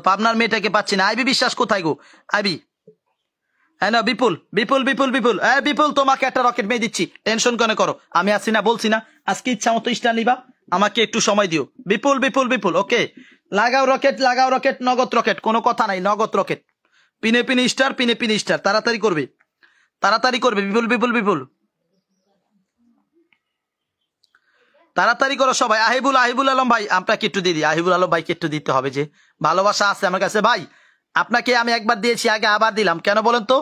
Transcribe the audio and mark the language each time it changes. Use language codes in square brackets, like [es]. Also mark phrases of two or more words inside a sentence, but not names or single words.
[bn] পাবনার মেয়েটাকে পাচ্ছি না। আইবি বিশ্বাস কোথায় গো? আইবি হ্যাঁ না, বিপুল বিপুল বিপুল বিপুল বিপুল তোমাকে একটা রকেট মেয়ে দিচ্ছি, টেনশন কেন করো? আমি আসি না বলছি না? আজকে ইচ্ছা মতো স্টার নিবা, আমাকে একটু সময় দিও। বিপুল বিপুল বিপুল ওকে, লাগাও রকেট, নগদ রকেট, কোনো কথা নাই, নগদ রকেট। পিনে পিনে স্টার, পিনে পিনে স্টার, তাড়াতাড়ি করবে, তাড়াতাড়ি করবে। বিপুল বিপুল বিপুল তাড়াতাড়ি করো সবাই। আহিবুল আলম ভাই আপনাকে একটু দিয়ে দিই। আহিবুল আলম ভাইকে একটু দিতে হবে, যে ভালোবাসা আছে আমার কাছে ভাই। আপনাকে আমি একবার দিয়েছি, আগে আবার দিলাম, কেন বলেন তো?